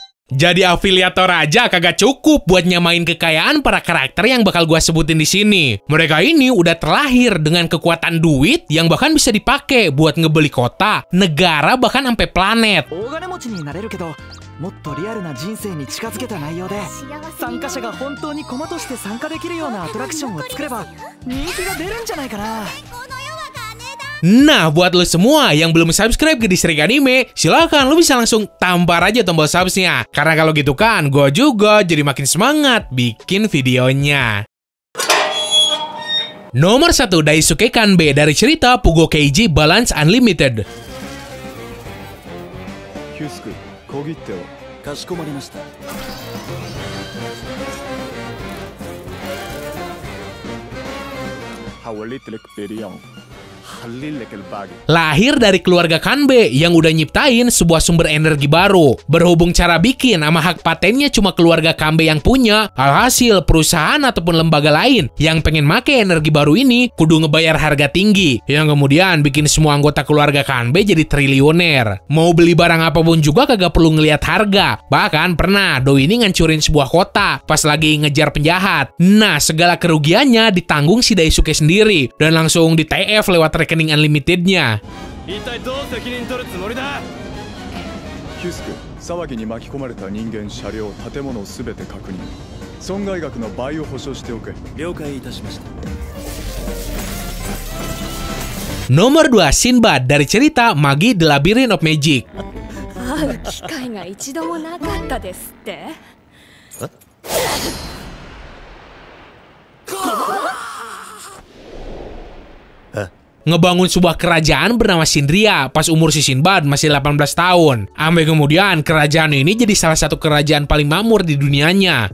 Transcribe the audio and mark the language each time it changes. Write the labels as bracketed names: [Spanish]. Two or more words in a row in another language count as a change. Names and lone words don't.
[Indonesian] Jadi afiliator aja kagak cukup buat nyamain kekayaan para karakter yang bakal gua sebutin di sini. Mereka ini udah terlahir dengan kekuatan duit yang bahkan bisa dipakai buat ngebeli kota, negara, bahkan sampai planet. [Japanese] もっとリアルな人生に近づけた内容で参加者が本当に駒として参加できるようなアトラクションを作れば人気が出るんじゃないかな。 [Indonesian] Nah, buat lo semua yang belum subscribe ke Distrik Anime, silakan lo bisa langsung tampar aja tombol subsnya. Karena kalau gitu kan, gue juga jadi makin semangat bikin videonya. Nomor 1, Daisuke Kanbei dari cerita Pugo Keiji Balance Unlimited. [Japanese] 小切手をかしこまりました。 [Indonesian] Lahir dari keluarga Kanbei yang udah nyiptain sebuah sumber energi baru. Berhubung cara bikin sama hak patennya cuma keluarga Kanbei yang punya, alhasil perusahaan ataupun lembaga lain yang pengen make energi baru ini kudu ngebayar harga tinggi, yang kemudian bikin semua anggota keluarga Kanbei jadi triliuner. Mau beli barang apapun juga kagak perlu ngelihat harga. Bahkan pernah Doi ini ngancurin sebuah kota pas lagi ngejar penjahat. Nah, segala kerugiannya ditanggung si Daisuke sendiri dan langsung di TF lewat rekening unlimitednya. [Japanese] キュスク、騒ぎに巻き込まれた人間、車両、建物をすべて確認。損害額の倍を保証しておけ。了解いたしました。 [Indonesian] Nomor 2, Sinbad dari cerita Magi The Labyrinth of Magic. [Japanese] 会う機会が一度もなかったですって？ [Indonesian] Ngebangun sebuah kerajaan bernama Sindria pas umur si Sinbad masih 18 tahun. Sampai kemudian kerajaan ini jadi salah satu kerajaan paling makmur di dunianya.